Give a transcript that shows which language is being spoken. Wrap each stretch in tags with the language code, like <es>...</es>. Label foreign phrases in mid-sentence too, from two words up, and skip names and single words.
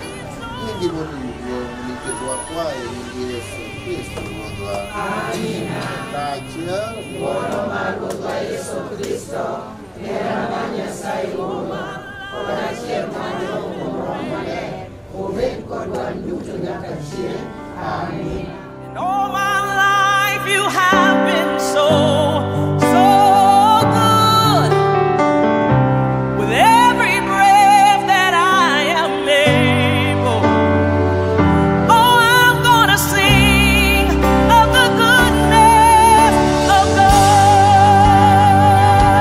<luo>Nyingi mondo duong' nikech wakwaye nyingi Yesu Kristo Ruodhwa. Amina. Kaachiel ng'wono mar Ruodhwa Yesu Kristo, hera mar Nyasaye Wuonwa, kod achiel mar Roho Maler, obed kodwa duto nyaka chieng'. Amen.</luo> <en>And all my life you have been so, so good. With every breath that I am able, oh, I'm gonna sing of the goodness of God.</en>